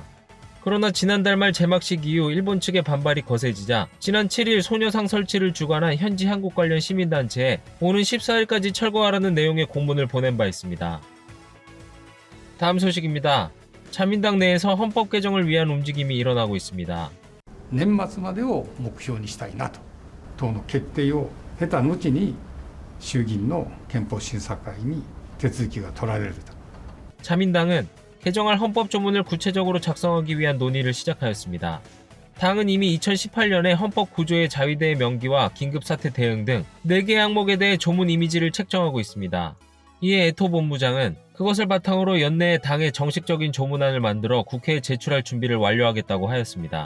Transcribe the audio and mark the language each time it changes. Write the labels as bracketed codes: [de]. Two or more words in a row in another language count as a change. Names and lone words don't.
[ko] 그러나 지난달 말 개막식 이후 일본 측의 반발이 거세지자 지난 7일 소녀상 설치를 주관한 현지 한국 관련 시민단체에 오는 14일까지 철거하라는 내용의 공문을 보낸 바 있습니다. 다음 소식입니다. 자민당 내에서 헌법 개정을 위한 움직임이 일어나고 있습니다. [ja] 年末までを目標にしたいなと、党の決定を経た後に衆議院の憲法審査会に手続きが取られると。 [ko] 자민당은 개정할 헌법 조문을 구체적으로 작성하기 위한 논의를 시작하였습니다. 당은 이미 2018년에 헌법 구조의 자위대의 명기와 긴급사태 대응 등 4개 항목에 대해 조문 이미지를 책정하고 있습니다. 이에 에토 본부장은 그것을 바탕으로 연내에 당의 정식적인 조문안을 만들어 국회에 제출할 준비를 완료하겠다고 하였습니다.